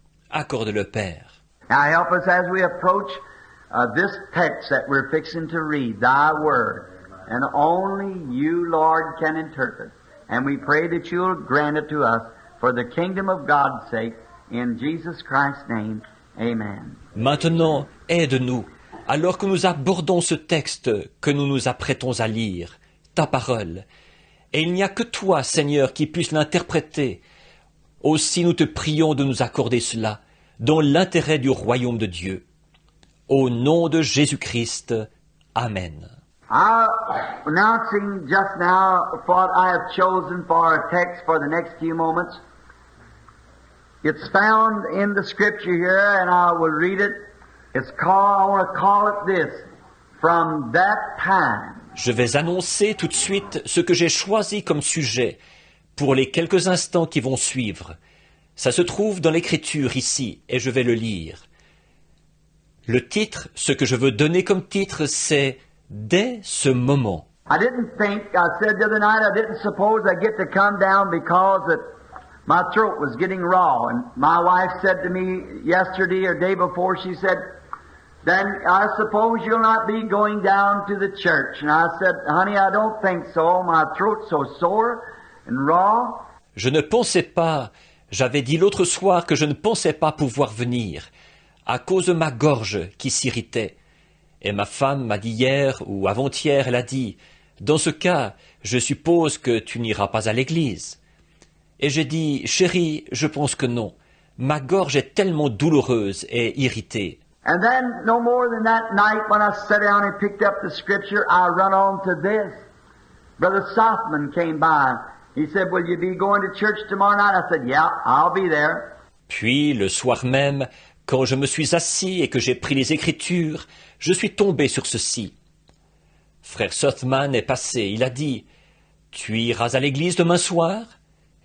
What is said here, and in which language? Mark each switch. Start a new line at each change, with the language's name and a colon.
French: Accorde-le, Père.
English: Now help us as we approach this text that we're fixing to read, Thy Word. And only You, Lord, can interpret. And we pray that You'll grant it to us for the kingdom of God's sake. In Jesus Christ's name, amen.
French: Maintenant, aide-nous, alors que nous abordons ce texte que nous nous apprêtons à lire, ta parole. Et il n'y a que toi, Seigneur, qui puisse l'interpréter. Aussi nous te prions de nous accorder cela, dans l'intérêt du royaume de Dieu. Au nom de Jésus-Christ. Amen.
English: Announcing just now what I have chosen for our text for the next few moments. It's found in the scripture here, and I will read it. It's called, I want to call it this, from that time.
French: Je vais annoncer tout de suite ce que j'ai choisi comme sujet pour les quelques instants qui vont suivre. Ça se trouve dans l'écriture ici, et je vais le lire. Le titre, ce que je veux donner comme titre, c'est « Dès ce moment ».
English: I didn't think, I said the other night, I didn't suppose I'd get to come down because that my throat was getting raw. And my wife said to me yesterday or day before, she said, then I suppose you'll not be going down to the church. And I said, honey, I don't think so. My throat's so sore and raw.
French: Je ne pensais pas, j'avais dit l'autre soir que je ne pensais pas pouvoir venir, à cause de ma gorge qui s'irritait. Et ma femme m'a dit hier ou avant-hier, elle a dit, dans ce cas, je suppose que tu n'iras pas à l'église. Et j'ai dit, chérie, je pense que non. Ma gorge est tellement douloureuse et irritée.
English: And then, no more than that night, when I sat down and picked up the scripture, I run on to this. Brother Sothman came by. He said, will you be going to church tomorrow night? I said, yeah, I'll be there.
French: Puis, le soir même, quand je me suis assis et que j'ai pris les Écritures, je suis tombé sur ceci. Frère Sothman est passé, il a dit, « Tu iras à l'église demain soir ?»